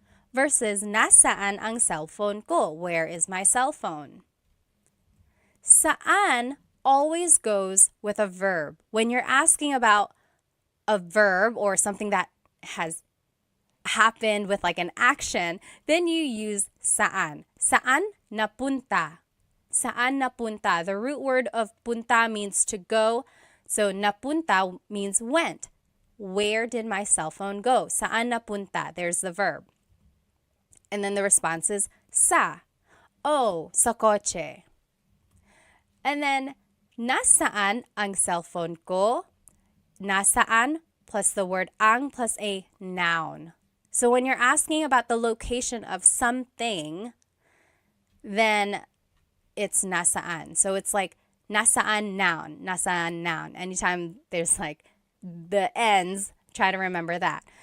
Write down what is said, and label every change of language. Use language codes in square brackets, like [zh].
[tl] Versus nasaan ang cellphone ko? [en] Where is my cell phone? Saan always goes with a verb. When you're asking about a verb or something that has happened with like an action, then you use saan. [tl] Saan napunta? Saan napunta? [en] The root word of punta means to go. So napunta means went. Where did my cell phone go? [tl] Saan napunta? [en] There's the verb. And then the response is sa. [tl] Oh, sa kotse. [en] And then [tl] nasaan ang cellphone ko? [en] Nasaan plus the word ang plus a noun. So when you're asking about the location of something, then it's nasaan. So it's like nasaan noun, nasaan noun. Anytime there's like the ends, try to remember that.